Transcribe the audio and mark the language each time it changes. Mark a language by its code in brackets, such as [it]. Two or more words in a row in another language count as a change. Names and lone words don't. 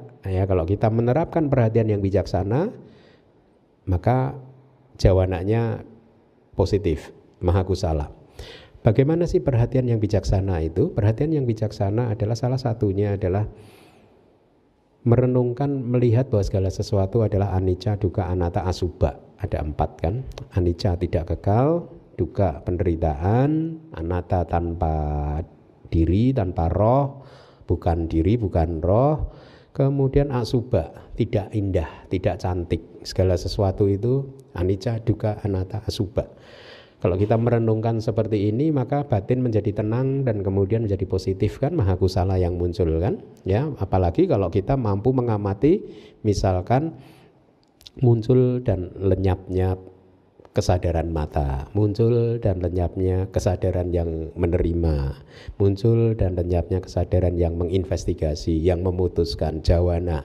[id] Ya, kalau kita menerapkan perhatian yang bijaksana, maka jawananya positif, [pi] maha kusala. [id] Bagaimana sih perhatian yang bijaksana itu? Perhatian yang bijaksana adalah salah satunya adalah merenungkan, melihat bahwa segala sesuatu adalah [pi] anicca, dukkha, anatta, [id] asubha. Ada 4 kan? Anicca tidak kekal, dukkha penderitaan, anatta tanpa diri, tanpa roh, bukan diri, bukan roh. Kemudian asubha, tidak indah, tidak cantik. Segala sesuatu itu [pi] anicca, dukkha, anatta, [id] asubha. Kalau kita merenungkan seperti ini, maka batin menjadi tenang dan kemudian menjadi positif kan, [pi] maha kusala [id] yang muncul kan, ya. Apalagi kalau kita mampu mengamati misalkan muncul dan lenyapnya kesadaran mata, muncul dan lenyapnya kesadaran yang menerima, muncul dan lenyapnya kesadaran yang menginvestigasi, yang memutuskan, jawana.